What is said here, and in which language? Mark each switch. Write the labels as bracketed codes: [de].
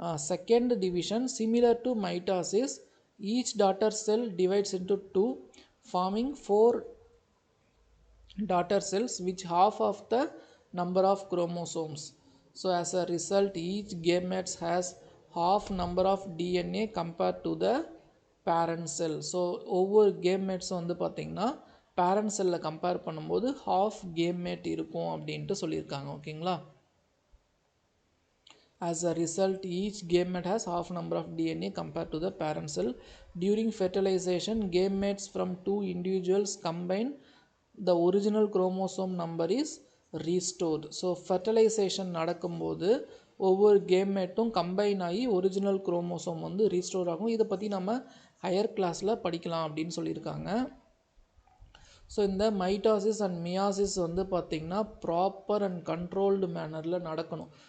[en] Second division, similar to mitosis, each daughter cell divides into 2, forming 4 daughter cells, which half of the number of chromosomes. So as a result, each gamete has half number of DNA compared to the parent cell. [ta] So ஒவ்வொரு கேம்மேட்ஸும் வந்து பார்த்திங்கன்னா parent செல்லில் compare பண்ணும்போது half கேம்மேட் இருக்கும் அப்படின்ட்டு சொல்லியிருக்காங்க. ஓகேங்களா? [en] As a result, each gamete has half number of DNA compared to the parent cell. During fertilization, gametes from 2 individuals combine. The original chromosome number is restored. [ta] So fertilisation நடக்கும்போது ஒவ்வொரு கேம்மேட்டும் combine ஆகி original chromosome வந்து restore ஆகும். இதை பற்றி நம்ம higher கிளாஸில் படிக்கலாம் அப்படின்னு சொல்லியிருக்காங்க. ஸோ இந்த மைட்டாசிஸ் அண்ட் மியாசிஸ் வந்து பார்த்திங்கன்னா ப்ராப்பர் அண்ட் கண்ட்ரோல்டு மேனரில் நடக்கணும்.